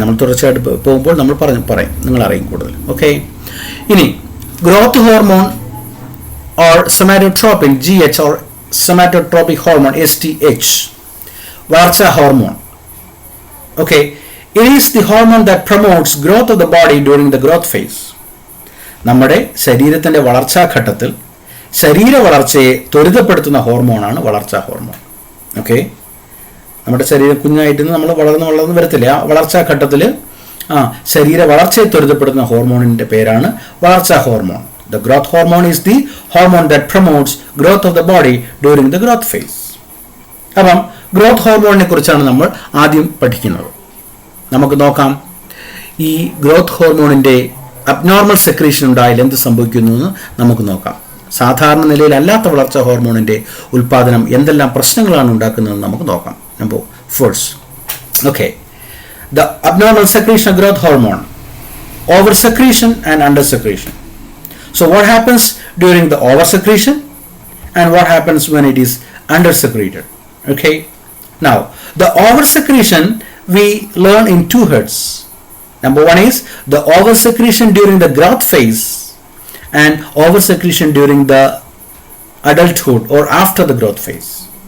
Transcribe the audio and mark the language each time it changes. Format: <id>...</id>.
<ml>നമ്മൾ തുടർച്ചയായിട്ട് പോകുമ്പോൾ നമ്മൾ പറയും, നിങ്ങൾ അറിയും കൂടുതൽ. ഓക്കെ, ഇനി growth hormone or സൊമാറ്റോട്രോപിൻ GH or സൊമാറ്റോട്രോപിക് hormone STH, വളർച്ചാ hormone.</ml> <en>Okay, it is the hormone that promotes growth of the body during the growth phase.</en> <ml>നമ്മുടെ ശരീരത്തിൻ്റെ വളർച്ചാഘട്ടത്തിൽ ശരീര വളർച്ചയെ ത്വരിതപ്പെടുത്തുന്ന ഹോർമോണാണ് വളർച്ചാ ഹോർമോൺ. ഓക്കെ, നമ്മുടെ ശരീരം കുഞ്ഞായിട്ട് നമ്മൾ വളർന്ന് വരത്തില്ല. ആ വളർച്ചാഘട്ടത്തിൽ ശരീര വളർച്ചയെ ത്വരിതപ്പെടുത്തുന്ന ഹോർമോണിൻ്റെ പേരാണ് വളർച്ചാ hormone.</ml> <en>The growth hormone is the hormone that promotes growth of the body during the growth phase.</en> <ml>അപ്പം ഗ്രോത്ത് ഹോർമോണിനെ കുറിച്ചാണ് നമ്മൾ ആദ്യം പഠിക്കുന്നത്. നമുക്ക് നോക്കാം ഈ ഗ്രോത്ത് ഹോർമോണിൻ്റെ അബ്നോർമൽ സെക്രീഷൻ ഉണ്ടായാൽ എന്ത് സംഭവിക്കുന്നു എന്ന് നമുക്ക് നോക്കാം. സാധാരണ നിലയിലല്ലാത്ത വളർച്ചാ ഹോർമോണിൻ്റെ ഉൽപ്പാദനം എന്തെല്ലാം പ്രശ്നങ്ങളാണ് ഉണ്ടാക്കുന്നതെന്ന് നമുക്ക് നോക്കാം.</ml> <en>Number first, okay, the abnormal secretion of growth hormone, over secretion and under secretion. So what happens during the over secretion and what happens when it is under secreted? Okay, now the over secretion we learn in two heads. Number one is the over secretion during the growth phase and over secretion during the adulthood or after the growth phase.</en>